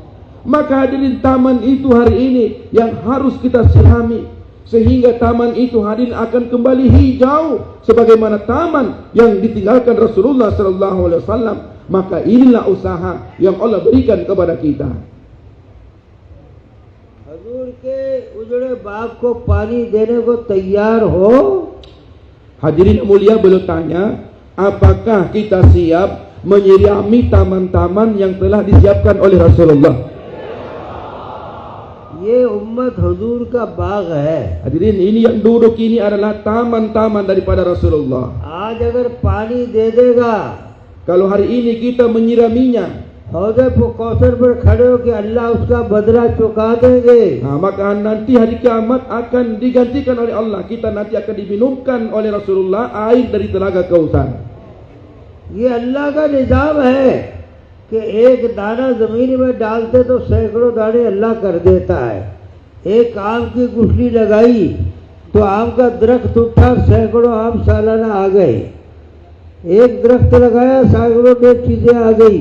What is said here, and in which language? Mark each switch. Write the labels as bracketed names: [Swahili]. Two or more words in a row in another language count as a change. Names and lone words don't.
[Indonesian] Maka hadirin, taman itu hari ini yang harus kita sirami, sehingga taman itu hadirin akan kembali hijau sebagaimana taman yang ditinggalkan Rasulullah SAW. Maka inilah usaha yang Allah berikan kepada kita. [Hindi] हजूर के उजड़े बाग को पानी देने को तैयार हो? [Indonesian] Hadirin mulia, beliau tanya, apakah kita siap menyirami taman-taman yang telah disiapkan oleh Rasulullah? [Hindi] ये उम्मत हुजूर का बाग है. [Indonesian] Hadirin, ini yang duduk ini adalah taman-taman daripada Rasulullah. [Hindi] आज अगर पानी दे देगा, [Indonesian] kalau hari ini kita menyiraminya, [Hindi] हौज़े कौसर पर खड़े हो कि अल्लाह उसका बदला चुका देंगे. [Indonesian] maka nanti hari kiamat akan digantikan oleh Allah. Kita nanti akan diminumkan oleh Rasulullah air dari telaga Kautsar. [Hindi] ये अल्लाह का निजाम है कि एक दाना जमीन में डालते तो सैकड़ों दाने अल्लाह कर देता है. एक आम की गुठली लगाई तो आम का दरख्त उठा, सैकड़ों आम सालाना आ गए. एक दरख्त लगाया, सैकड़ों चीजें आ गई.